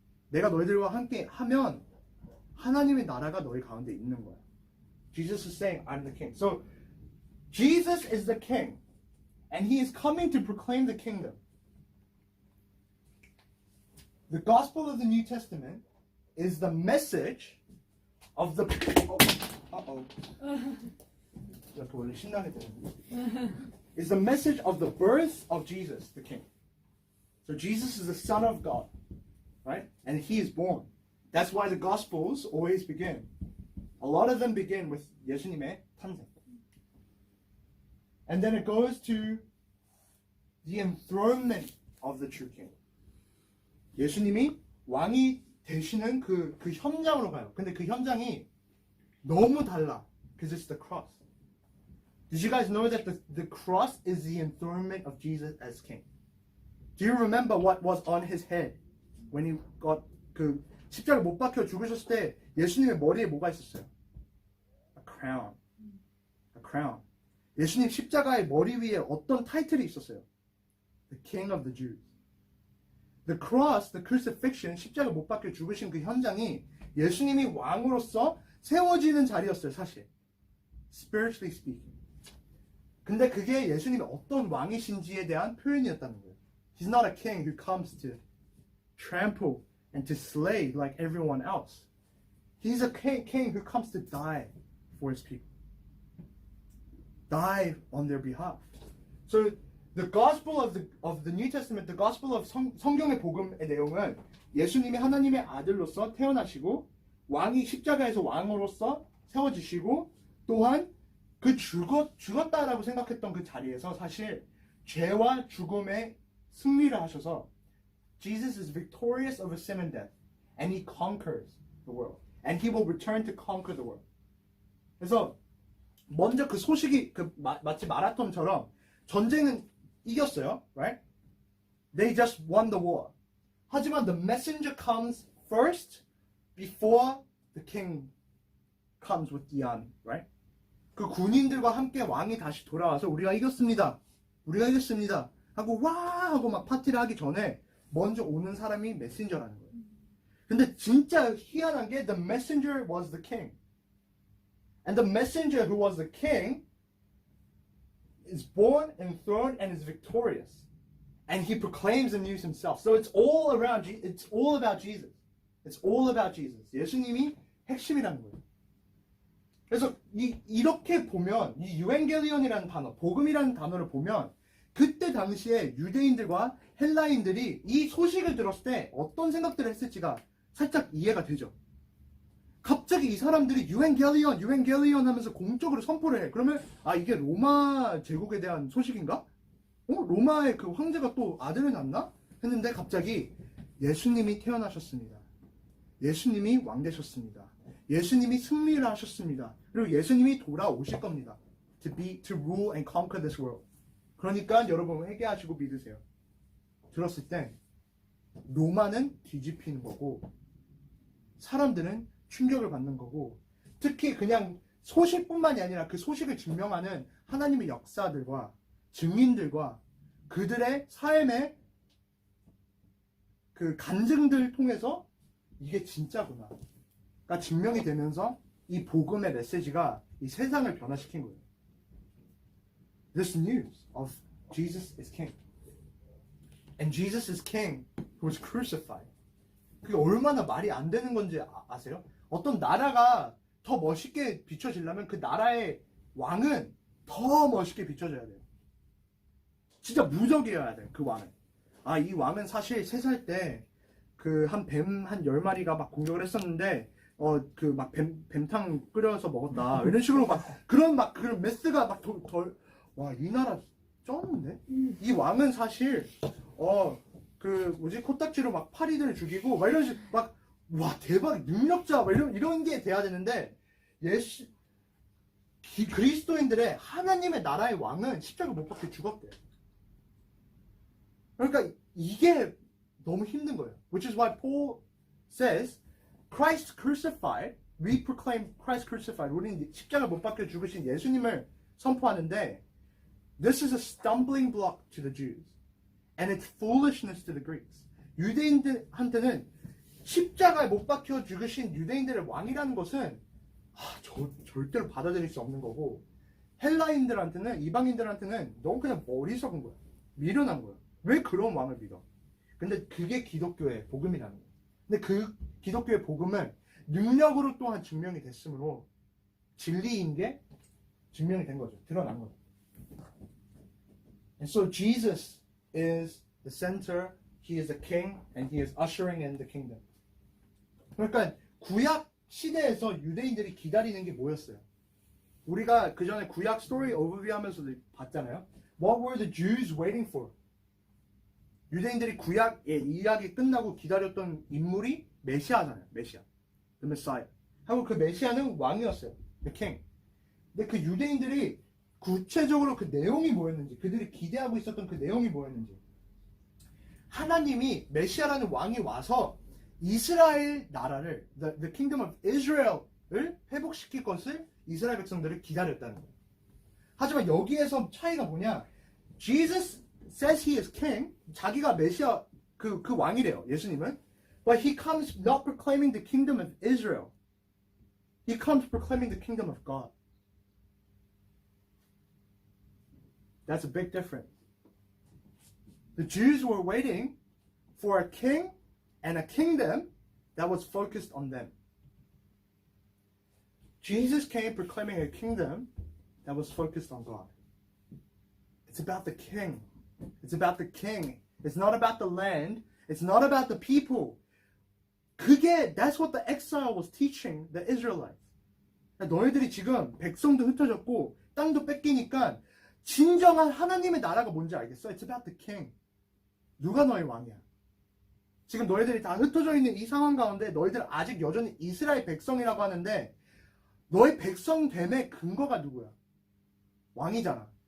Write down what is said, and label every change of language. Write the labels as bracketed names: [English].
[Korean] 내가 너희들과 함께 하면 하나님의 나라가 너희 가운데 있는 거야. [English] Jesus is saying I'm the king. So Jesus is the king and he is coming to proclaim the kingdom. The gospel of the New Testament is the message of the [Korean] 이렇게 원래 신나게 되는데. [English] Is the message of the birth of Jesus, the King. So Jesus is the Son of God, right? And He is born. That's why the Gospels always begin. A lot of them begin with [Korean] 예수님의 탄생. [English] And then it goes to the enthronement of the true King. [Korean] 예수님이 왕이 되시는 그 현장으로 가요. 근데 그 현장이 너무 달라. [English] Because it's the cross. Did you guys know that the cross is the enthronement of Jesus as king? Do you remember what was on his head when he got [Korean] 그 십자가에 못 박혀 죽으셨을 때 예수님의 머리에 뭐가 있었어요? [English] A crown. A crown. [Korean] 예수님 십자가의 머리 위에 어떤 타이틀이 있었어요? [English] The King of the Jews. The cross, the crucifixion, [Korean] 십자가 못 박혀 죽으신 그 현장이 예수님이 왕으로서 세워지는 자리였어요, 사실. [English] Spiritually speaking. [Korean] 근데 그게 예수님이 어떤 왕이신지에 대한 표현이었다는 거예요. [English] He's not a king who comes to trample and to slay like everyone else. He's a king who comes to die for his people. Die on their behalf. So the gospel of the New Testament, the gospel of [Korean] 성경의 복음의 내용은 예수님이 하나님의 아들로서 태어나시고 왕이 십자가에서 왕으로서 세워지시고 또한 그 죽었다라고 생각했던 그 자리에서 사실 죄와 죽음의 승리를 하셔서 [English] Jesus is victorious over sin and death and he conquers the world and he will return to conquer the world. [Korean] 그래서 먼저 그 소식이 마치 마라톤처럼 전쟁은 이겼어요, [English] right? They just won the war. [Korean] 하지만 [English] the messenger comes first before the king comes with the army, right? [Korean] 그 군인들과 함께 왕이 다시 돌아와서 우리가 이겼습니다. 우리가 이겼습니다. 하고 와 하고 막 파티를 하기 전에 먼저 오는 사람이 메신저라는 거예요. 근데 진짜 희한한 게 [English] the messenger was the king. And the messenger who was the king is born and enthroned and is victorious. And he proclaims the news himself. So it's all around it's all about Jesus. It's all about Jesus. [Korean] 예수님이 핵심이라는 거예요. 그래서 이렇게 보면 이 유엔겔리온이라는 단어, 복음이라는 단어를 보면 그때 당시에 유대인들과 헬라인들이 이 소식을 들었을 때 어떤 생각들을 했을지가 살짝 이해가 되죠. 갑자기 이 사람들이 유엔겔리온 하면서 공적으로 선포를 해. 그러면 아 이게 로마 제국에 대한 소식인가? 로마의 그 황제가 또 아들을 낳나? 했는데 갑자기 예수님이 태어나셨습니다. 예수님이 왕 되셨습니다. 예수님이 승리를 하셨습니다. 그리고 예수님이 돌아오실 겁니다. [English] To rule and conquer this world. [Korean] 그러니까 여러분 회개하시고 믿으세요. 들었을 때 로마는 뒤집히는 거고 사람들은 충격을 받는 거고 특히 그냥 소식뿐만이 아니라 그 소식을 증명하는 하나님의 역사들과 증인들과 그들의 삶의 그 간증들을 통해서 이게 진짜구나. 가 증명이 되면서 이 복음의 메시지가 이 세상을 변화시킨 거예요. [English] This news of Jesus is King. And Jesus is King who was crucified. [Korean] 그게 얼마나 말이 안 되는 건지 아세요? 어떤 나라가 더 멋있게 비춰지려면 그 나라의 왕은 더 멋있게 비춰져야 돼요. 진짜 무적이어야 돼, 그 왕은. 아, 이 왕은 사실 3살 때 그 한 뱀 한 10마리가 막 공격을 했었는데 그 막 뱀탕 끓여서 먹었다. 이런 식으로 그런 메스가 막 와, 이 나라 쩌는데? 이 왕은 사실 그 뭐지 코딱지로 막 파리들 죽이고 막 이런 식 막 와 대박 능력자 막 이런 게 돼야 되는데 그리스도인들의 하나님의 나라의 왕은 십자가 못 박혀 죽었대요. 그러니까 이게 너무 힘든 거예요. [English] Which is why Paul says Christ crucified, we proclaim Christ crucified. [Korean] 우리는 십자가 못 박혀 죽으신 예수님을 선포하는데 [English] this is a stumbling block to the Jews and it's foolishness to the Greeks. [Korean] 유대인들한테는 십자가에 못 박혀 죽으신 유대인들의 왕이라는 것은 절대로 받아들일 수 없는 거고 헬라인들한테는 이방인들한테는 너무 그냥 머리 썩은 거야. 미련한 거야. 왜 그런 왕을 믿어? 근데 그게 기독교의 복음이라는 거예요. 근데 그 기독교의 복음은 능력으로 또한 증명이 됐으므로 진리인 게 증명이 된 거죠. 드러난 거죠. [English] And so Jesus is the center, he is the king, and he is ushering in the kingdom. [Korean] 그러니까 구약 시대에서 유대인들이 기다리는 게 뭐였어요? 우리가 그 전에 구약 스토리 오버뷰 하면서도 봤잖아요. [English] What were the Jews waiting for? [Korean] 유대인들이 구약의 이야기 끝나고 기다렸던 인물이 메시아잖아요. 메시아. [English] The Messiah. [Korean] 하고 그 메시아는 왕이었어요. [English] The king. [Korean] 근데 그 유대인들이 구체적으로 그 내용이 뭐였는지, 그들이 기대하고 있었던 그 내용이 뭐였는지, 하나님이 메시아라는 왕이 와서 이스라엘 나라를 [English] the kingdom of Israel [Korean] 을 회복시킬 것을 이스라엘 백성들을 기다렸다는 거예요. 하지만 여기에서 차이가 뭐냐? [English] Jesus says he is king. [Korean] 자기가 메시아 그 왕이래요. 예수님은. [English] But he comes not proclaiming the kingdom of Israel. He comes proclaiming the kingdom of God. That's a big difference. The Jews were waiting for a king and a kingdom that was focused on them. Jesus came proclaiming a kingdom that was focused on God. It's about the king. It's about the king. It's not about the land. It's not about the people. That's what the exile was teaching the Israelites. [Korean] 너희들이 지금 백성도 흩어졌고 땅도 뺏기니까 진정한 하나님의 나라가 뭔지 알겠어? [English] It's about the king. [Korean] 누가 너의 왕이야? 지금 너희들이 다 흩어져 있는 이 상황 가운데 너희들 아직 여전히 이스라엘 백성이라고 하는데 너의 백성됨의 근거가 누구야? 왕이잖아.